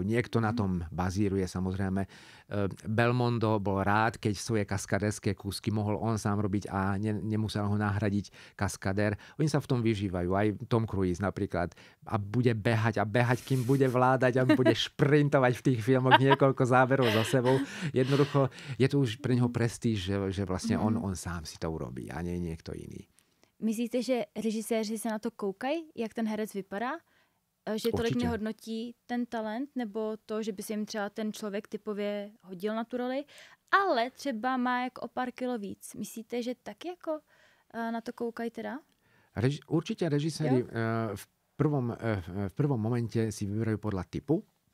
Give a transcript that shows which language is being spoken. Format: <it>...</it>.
<sk>Niekto na tom bazíruje, samozrejme. Belmondo bol rád, keď svoje kaskadérske kúsky mohol on sám robiť a nemusel ho nahradiť kaskadér. Oni sa v tom vyžívajú. Aj Tom Cruise napríklad. A bude behať, kým bude vládať a bude šprintovať v tých filmoch niekoľko záberov za sebou. Jednoducho je to už pre neho prestíž, že vlastne on sám si to urobí a nie niekto iný.</sk> <cs>Myslíte, že režiséři se na to koukají, jak ten herec vypadá? Že tolik nehodnotí ten talent, nebo to, že by se jim třeba ten člověk typově hodil na tu roli, ale třeba má jako o pár kilo víc. Myslíte, že tak jako na to koukají teda?</cs> <sk>Určite režiséri v prvom momente si vyberajú podľa typu.</sk>